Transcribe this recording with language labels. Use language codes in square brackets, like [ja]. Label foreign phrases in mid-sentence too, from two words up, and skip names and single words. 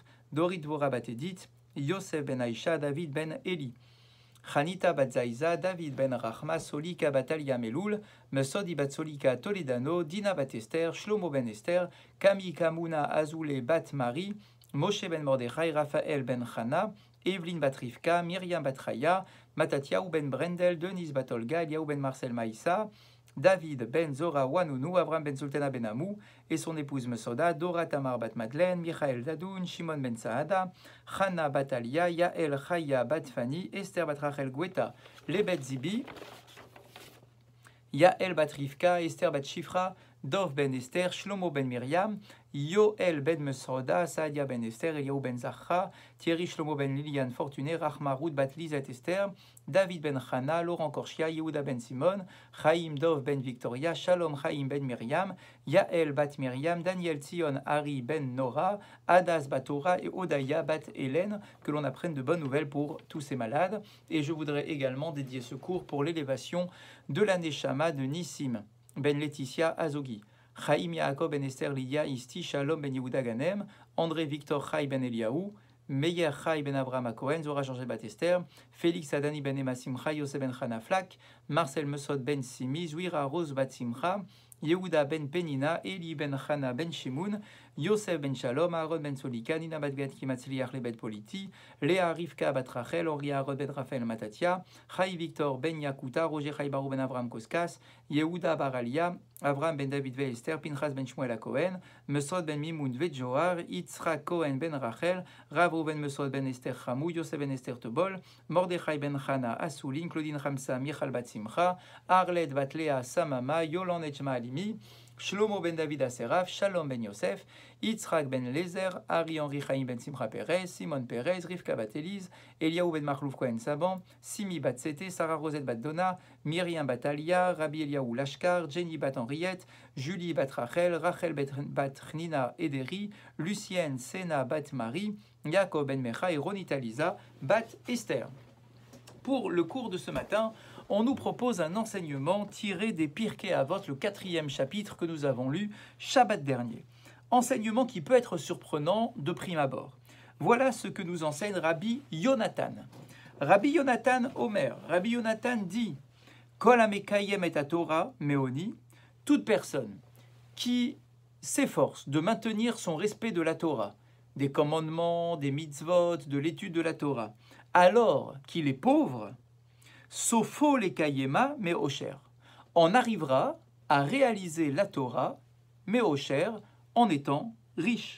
[fr] Dorit Dvora bat Edith, Yosef ben Aisha, David ben Eli, Chanita bat Zaiza, David ben Rachma, Solika bat Alia Meloul, Mesodi bat Solika Toledano, Dina bat Esther, Shlomo ben Esther, Kami Kamuna Azoulé bat Marie, Moshe ben Mordechai, Raphaël ben Chana, Evelyne bat Rivka, Myriam bat Chaya, Matatiaou ben Brendel, Denise bat Olga, Eliaou ben Marcel Maïssa, David ben Zora Wanounou, Avram ben Sultana ben Amou et son épouse Mesoda, Dora Tamar bat Madeleine, Michael Dadoun, Shimon ben Saada, Chana bat Alia, Yael Chaya bat Fani, Esther bat Rachel Gweta, Lebet Zibi, Yael bat Rivka, Esther bat Shifra, Dov ben Esther, Shlomo ben Myriam, Yoel ben Mesoda, Saadia ben Esther, Eliaou ben Zachra, Thierry Shlomo ben Liliane Fortuné, Rachma Roud bat Lizet Esther, David ben Chana, Laurent Korchia, Yehuda ben Simon, Chaim Dov ben Victoria, Shalom Chaim ben Myriam, Yael bat Myriam, Daniel Tzion, Ari ben Nora, Adas bat Tora et Odaya bat Hélène, que l'on apprenne de bonnes nouvelles pour tous ces malades. Et je voudrais également dédier ce cours pour l'élévation de la Neshama de Nissim ben Laetitia Azogi, Chaim Yaakov ben Esther Lydia Isti, Shalom ben Yehuda Ganem, André Victor Chai ben Eliaou, Meyer Chai ben Abraham Cohen, Zora Georges bat Esther, Félix Adani ben Emma Simcha, Yosef ben Chana Flak, Marcel Mesod ben Simi, Zouira Rose bat Simcha, Yehuda ben Penina, Eli ben Chana ben Shimoun, Yosef ben Shalom, Aaron ben Solika, Nina bat Gat Kimatzliach le bet Politi, Léa Rivka bat Rachel, Ori Aaron ben Raphaël Matatia, Chai Victor ben Yakuta, Roger Chai Barou ben Abraham Koskas, Yehuda Baralia, Abraham ben David ve Esther, Pinchas ben Shmuel Cohen, Mesod ben Mimoun ve Johar, Yitzhak Cohen ben Rachel, Rav ben Mesod ben Esther Chamou, Yosef ben Esther Tobol, Mordechai ben Chana Asoulin, Claudine Ramsa, Michal bat Simcha, Arled bat Léa Samama, Yolan Echma Alimi, Shlomo ben David Aseraf, Shalom ben Yosef, Yitzhak ben Lezer, Ari Henri Chaim ben Simcha Perez, Simon Perez, Rivka bat Elise, Eliaou ben Marlouf Cohen Saban, Simi bat Sete, Sarah Rosette bat Donna, Myriam bat Alia, Rabbi Eliaou Lashkar, Jenny bat Henriette, Julie bat Rachel, Rachel bat Nina Ederi, Lucienne Sena bat Marie, Yaakov ben Mecha et Ronita Lisa bat Esther. Pour le cours de ce matin, on nous propose un enseignement tiré des Pirkei Avot, le 4e chapitre que nous avons lu Shabbat dernier. Enseignement qui peut être surprenant de prime abord. Voilà ce que nous enseigne Rabbi Yonatan. Rabbi Yonatan Omer, Rabbi Yonatan dit [he] Kol hamekayem et Torah meoni, [fr] toute personne qui s'efforce de maintenir son respect de la Torah, des commandements, des mitzvot, de l'étude de la Torah, alors qu'il est pauvre, [he] Sofo les kayema meosher, [fr] on arrivera à réaliser la Torah meosher en étant riche.